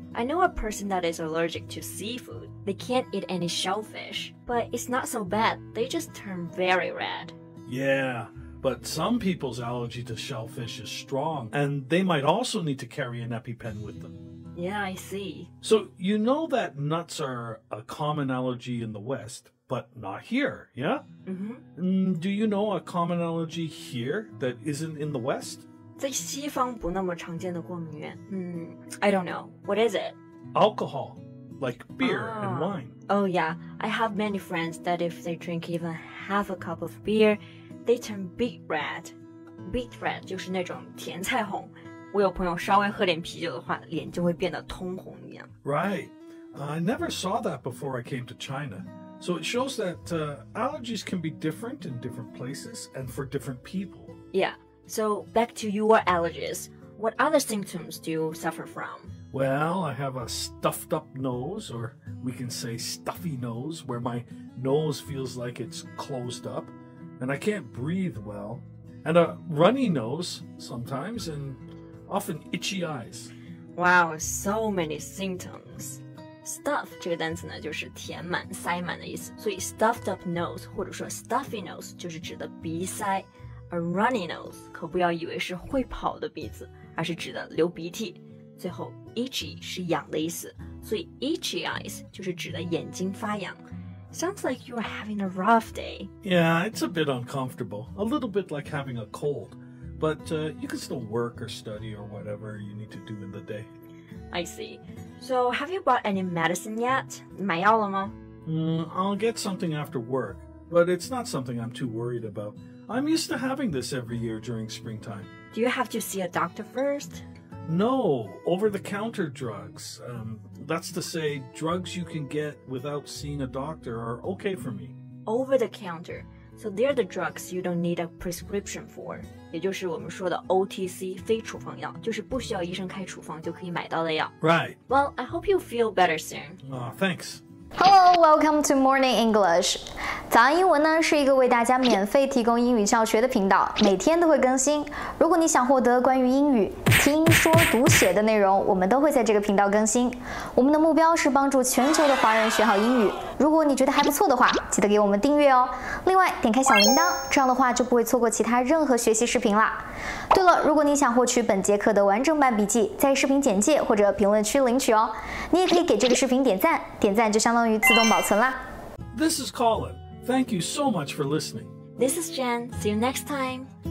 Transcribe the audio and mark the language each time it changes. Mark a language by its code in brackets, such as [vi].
[en] I know a person that is allergic to seafood. They can't eat any shellfish, but it's not so bad. They just turn very red. Yeah, but some people's allergy to shellfish is strong, and they might also need to carry an EpiPen with them. Yeah, I see. So you know that nuts are a common allergy in the West, but not here, yeah? Do you know a common allergy here that isn't in the West? [zh] 在西方不那么常见的过敏源， [en] I don't know. What is it? Alcohol, like beer and wine. Oh yeah, I have many friends that if they drink even half a cup of beer, they turn beet red. [zh] Beet red 就是那种甜菜红。我有朋友稍微喝点啤酒的话，脸就会变得通红一样。 [en] Right. I never saw that before I came to China. So it shows that allergies can be different in different places and for different people. Yeah. So back to your allergies. What other symptoms do you suffer from? Well, I have a stuffed up nose, or we can say stuffy nose, where my nose feels like it's closed up, and I can't breathe well. And a runny nose sometimes, and often itchy eyes. Wow, so many symptoms. [zh] Stuff 这个单词呢，就是填满、塞满的意思，所以 stuffed up nose 或者说 stuffy nose 就是指的鼻塞。 A runny nose 可不要以为是会跑的鼻子，而是指的流鼻涕。最后 itchy 是痒的意思，所以 itchy eyes 就是指的眼睛发痒。 [en] Sounds like you are having a rough day. Yeah, it's a bit uncomfortable. A little bit like having a cold. But you can still work or study or whatever you need to do in the day. I see. So have you bought any medicine yet? [zh] 买药了吗？ [en] I'll get something after work, but it's not something I'm too worried about. I'm used to having this every year during springtime. Do you have to see a doctor first? No, over-the-counter drugs. That's to say, drugs you can get without seeing a doctor are okay for me. Over-the-counter. So they're the drugs you don't need a prescription for. [zh] 也就是我们说的 OTC 非处方药，就是不需要医生开处方就可以买到的药。 [en] Right. Well, I hope you feel better soon. Thanks. Hello, welcome to Morning English. [zh] 早安英文呢是一个为大家免费提供英语教学的频道，每天都会更新。如果你想获得关于英语听说读写的内容，我们都会在这个频道更新。我们的目标是帮助全球的华人学好英语。如果你觉得还不错的话，记得给我们订阅哦。另外，点开小铃铛，这样的话就不会错过其他任何学习视频啦。对了，如果你想获取本节课的完整版笔记，在视频简介或者评论区领取哦。你也可以给这个视频点赞，点赞就相当于自动保存啦。 [en] This is Colin. Thank you so much for listening. This is Jen. See you next time.